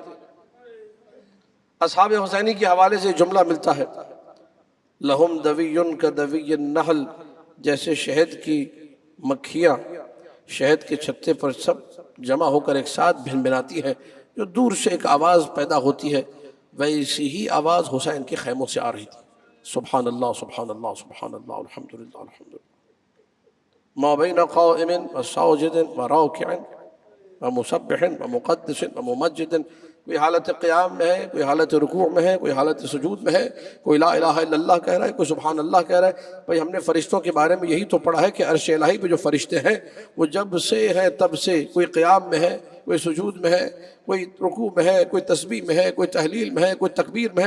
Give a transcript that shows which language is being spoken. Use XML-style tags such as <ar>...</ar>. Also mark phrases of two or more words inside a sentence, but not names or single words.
<ur>اصحاب حسینی کے حوالے سے جملہ ملتا ہے،</ur> <ar>لہم دوی کا دوی النحل،</ar> <ur>جیسے شہد کی مکھیاں شہد کے چھتے پر سب جمع ہو کر ایک ساتھ بھن بھناتی ہیں، جو دور سے ایک آواز پیدا ہوتی ہے، ویسی ہی آواز حسین کے خیموں سے آ رہی تھی۔</ur> <ar>سبحان اللہ سبحان اللہ سبحان اللہ الحمدللہ الحمدللہ، ما بین قائم وساجد وراکع ومسبح ومقدس وممجد،</ar> <ur>کوئی حالت قیام میں ہے، کوئی حالت رکوع میں ہے، کوئی حالت سجود میں ہے، کوئی</ur> <ar>لا الہ الا اللہ</ar> <ur>کہہ رہا ہے، کوئی</ur> <ar>سبحان اللہ</ar> <ur>کہہ رہا ہے۔ بھئی ہم نے فرشتوں کے بارے میں یہی تو پڑھا ہے کہ عرش الہی پہ جو فرشتے ہیں وہ جب سے ہیں تب سے، کوئی قیام میں ہے، کوئی سجود میں ہے، کوئی رکوع میں ہے، کوئی تسبیح میں ہے، کوئی تحلیل میں ہے، کوئی تکبیر میں ہے۔</ur>